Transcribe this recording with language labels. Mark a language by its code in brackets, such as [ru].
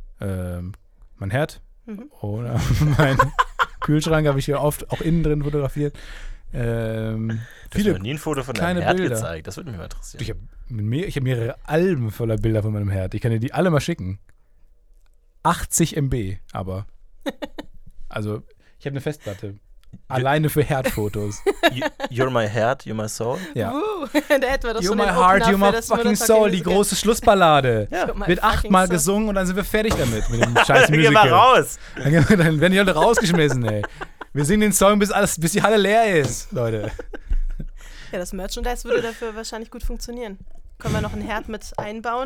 [de] Mein Herd oder mein Kühlschrank habe ich hier oft auch innen drin fotografiert. Du hast noch nie ein Foto von deinem Herd gezeigt, das würde mich mal interessieren. Ich hab mehrere Alben voller Bilder von meinem Herd, ich kann dir die alle mal schicken. 80 MB aber. Also, ich habe eine Festplatte. Alleine für Herdfotos. [en] You're my Herd, you're my soul. [de] Ja. Der Edward, [en] you're my heart, you're my fucking soul. [de] Die große Schlussballade. Ja. Wird 8-mal gesungen und dann sind wir fertig damit. Mit dem scheiß dann Musical. Gehen wir raus. Dann werden die Leute rausgeschmissen, ey. Wir singen den Song, bis die Halle leer ist, Leute. Ja, das Merchandise würde dafür wahrscheinlich gut funktionieren. Können wir noch einen Herd mit einbauen?